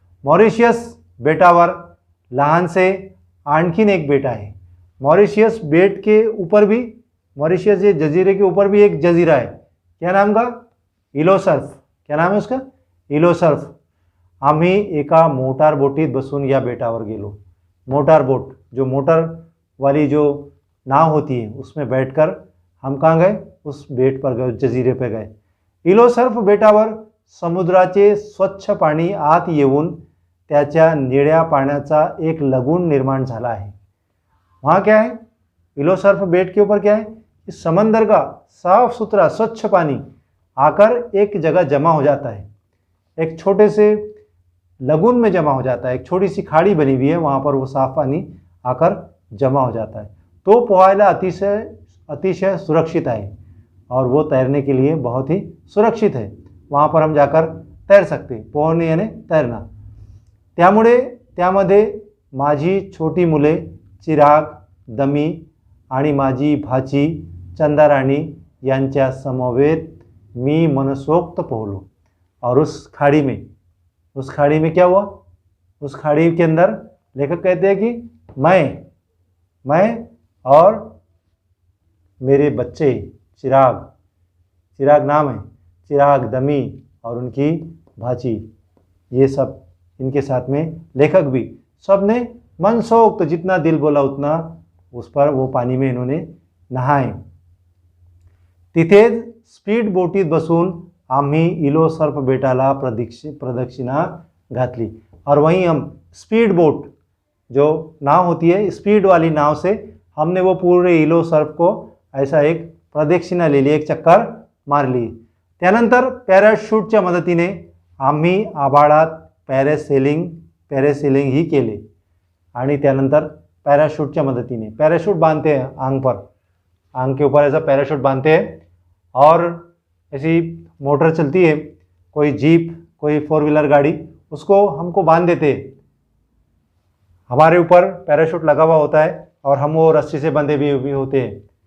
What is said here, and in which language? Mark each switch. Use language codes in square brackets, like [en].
[mr] Mauritius बेटावर लहानसे आणखीन एक बेट आहे। [hi] मॉरिशियस बेट के ऊपर भी, मॉरिशियस ये जजीरे के ऊपर भी एक जजीरा है। क्या नाम का? इलोसर्फ। क्या नाम है उसका? इलोसर्फ। [mr] आम्ही एका मोटार बोटीत बसून या बेटावर गेलो। [hi] मोटार बोट, जो मोटर वाली जो नाव होती है, उसमें बैठकर हम कहाँ गए? उस बेट पर गए, जजीरे पे गए। [mr] इलोसर्फ बेटावर समुद्राचे स्वच्छ पाणी आत येऊन त्याच्या निळ्या पाण्याचा एक लगून निर्माण झाला है। [hi] वहाँ क्या है? इलोसर्फ बेट के ऊपर क्या है? इस समंदर का साफ सुथरा स्वच्छ पानी आकर एक जगह जमा हो जाता है, एक छोटे से लगून में जमा हो जाता है। एक छोटी सी खाड़ी बनी हुई है, वहाँ पर वो साफ पानी आकर जमा हो जाता है। [mr] तो पोहायला अतिशय अतिशय सुरक्षित आहे [hi] और वो तैरने के लिए बहुत ही सुरक्षित है। वहाँ पर हम जाकर तैर सकते। पोहणे यानी तैरना। [mr] त्यामुळे त्यामध्ये माझी छोटी मुले चिराग, दमी आणि माझी भाची चंदाराणी यांच्या समवेत मी मनसोक्त पोहलो। [hi] और उस खाड़ी में क्या हुआ? उस खाड़ी के अंदर लेखक कहते हैं कि मैं और मेरे बच्चे चिराग नाम है, चिराग, दमी और उनकी भाची, ये सब इनके साथ में लेखक भी सब ने मनसोक्त जितना दिल बोला उतना उस पर वो पानी में इन्होंने नहाए। [mr] तिथेच स्पीड बोटीत बसून आम्ही इलो सर्प बेटाला प्रदक्षिणा घातली। [hi] और वहीं हम स्पीड बोट जो नाव होती है, स्पीड वाली नाव से हमने वो पूरे इलो सर्प को ऐसा एक प्रदक्षिणा लिहिली, एक चक्कर मारली। [mr] त्यानंतर पॅराशूटच्या मदतीने आम्ही आभाळात पॅरासेलिंग ही केले। आणि त्यानंतर पॅराशूटच्या मदतीने [hi] पॅराशूट बांधते हैं आंग के ऊपर ऐसा पैराशूट बांधते हैं और ऐसी मोटर चलती है, कोई जीप, कोई 4 व्हीलर गाड़ी, उसको हमको बांध देते हैं। हमारे ऊपर पैराशूट लगा हुआ होता है और हम वो रस्सी से बंधे भी होते हैं।